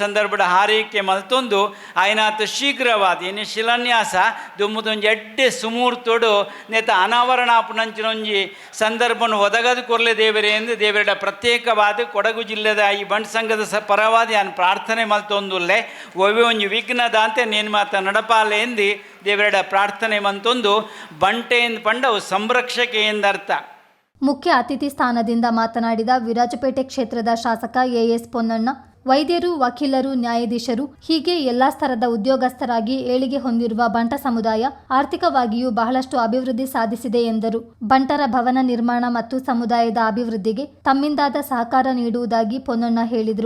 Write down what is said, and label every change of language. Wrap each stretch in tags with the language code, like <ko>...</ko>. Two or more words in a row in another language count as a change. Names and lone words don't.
<tcy>ಸಂದರ್ಭದ ಹಾರೈಕೆ ಮಲ್ತೊಂದು ಆಯ್ನಾತ ಶೀಘ್ರವಾದ ಏನು ಶಿಲಾನ್ಯಾಸ ದುಮ್ಮದೊಂದು ಎಡ್ಡೆ ಸುಮೂರ್ತೋಡು ನೇತ ಅನಾವರಣ ಆಪುನಂಚಿನೊಂಜಿ ಸಂದರ್ಭವನ್ನು ಒದಗದು ಕೊರ್ಲೆ ದೇವರೇ ಎಂದು ದೇವರ ಪ್ರತ್ಯೇಕವಾದ ಕೊಡಗು ಜಿಲ್ಲೆದ ಈ ಬಂಟ್ ಸಂಘದ ಪರವಾದ ನಾನು ಪ್ರಾರ್ಥನೆ ಮಲ್ತೊಂದುಲ್ಲೆ ಒವ್ವೆ ಒಂಜಿ ವಿಘ್ನದ ಅಂತ ನೇನು ಮಾತ ನಡಪಾಲೆ ಎಂದು ದೇವರ ಪ್ರಾರ್ಥನೆ ಮಂತೊಂದು ಬಂಟೆ ಎಂದು ಪಂಡವು ಸಂರಕ್ಷಕೆ ಎಂದರ್ಥ.</tcy> <kn>ಮುಖ್ಯ ಅತಿಥಿ ಸ್ಥಾನದಿಂದ ಮಾತನಾಡಿದ ವಿರಾಜಪೇಟೆ ಕ್ಷೇತ್ರದ ಶಾಸಕ ಎಎಸ್ ಪೊನ್ನಣ್ಣ, ವೈದ್ಯರು, ವಕೀಲರು, ನ್ಯಾಯಾಧೀಶರು ಹೀಗೆ ಎಲ್ಲಾ ಸ್ತರದ ಉದ್ಯೋಗಸ್ಥರಾಗಿ ಏಳಿಗೆ ಹೊಂದಿರುವ ಬಂಟ ಸಮುದಾಯ ಆರ್ಥಿಕವಾಗಿಯೂ ಬಹಳಷ್ಟು ಅಭಿವೃದ್ಧಿ ಸಾಧಿಸಿದೆ ಎಂದರು. ಬಂಟರ ಭವನ ನಿರ್ಮಾಣ ಮತ್ತು ಸಮುದಾಯದ ಅಭಿವೃದ್ಧಿಗೆ ತಮ್ಮಿಂದಾದ ಸಹಕಾರ ನೀಡುವುದಾಗಿ ಪೊನ್ನಣ್ಣ ಹೇಳಿದರು.</kn>